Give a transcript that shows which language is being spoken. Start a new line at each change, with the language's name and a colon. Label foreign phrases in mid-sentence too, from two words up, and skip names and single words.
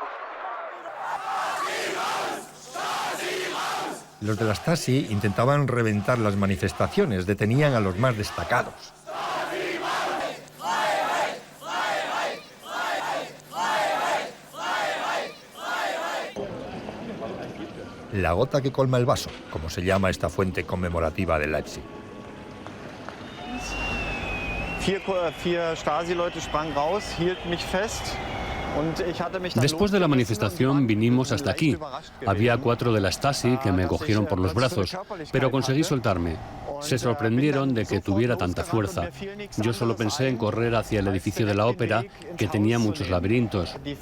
Spanish: Los de la Stasi intentaban reventar las manifestaciones, detenían a los más destacados. La gota que colma el vaso, como se llama esta fuente conmemorativa de Leipzig.
German: 4 Stasi-Leute sprangen raus, hielten mich fest.
Spanish: Después de la manifestación vinimos hasta aquí. Había 4 de la Stasi que me cogieron por los brazos, pero conseguí soltarme. Se sorprendieron de que tuviera tanta fuerza. Yo solo pensé en correr hacia el edificio de la ópera, que tenía muchos laberintos.